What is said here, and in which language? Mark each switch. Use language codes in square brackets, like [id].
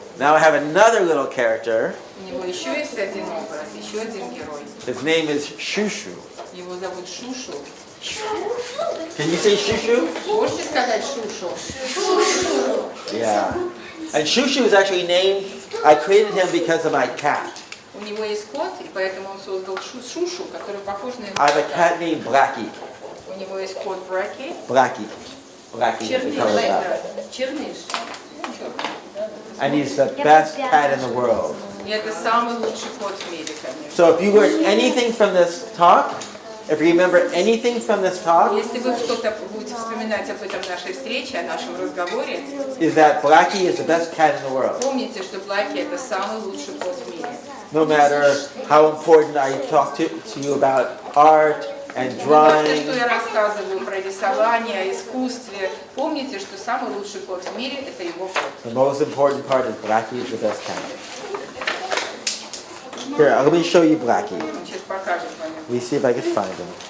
[en] Now I have another little character. [ru] У него еще есть один образ, еще один герой. [en] His name is Shushu. [ru] Его зовут Шушу. [en] Can you say Shushu? [ru] Можете сказать Шушу? [en] Yeah. And Shushu is actually named, I created him because of my cat. [ru] У него есть кот, и поэтому он создал Шушу, который похож на его [en] I have a [ru] кота. [en] cat named Blackie. [ru] У него есть кот Браки. [en] Blackie. Blackie is the [ru] Черныш. [en] color of that. [ru] Черныш. [en] And he's the best cat in the world. [ru] И это самый лучший кот в мире, конечно. [en] So if you learn anything from this talk, if you remember anything from this talk, [ru] Если вы что-то будете вспоминать об этом нашей встрече, о нашем разговоре, [en] is that Blackie is the best cat in the world. [ru] помните, что Блаки это самый лучший кот в мире. [en] No matter how important I talk to you about art and [ru] Не важно, что [en] drawing, [ru] я рассказываю про рисование, о искусстве. Помните, что самый лучший кот в мире это его кот. [en] the most important part is Blackie is the best cat. Here, let me show you Blackie. [ru] Он сейчас покажет вам. [en] Let me see if I can find him.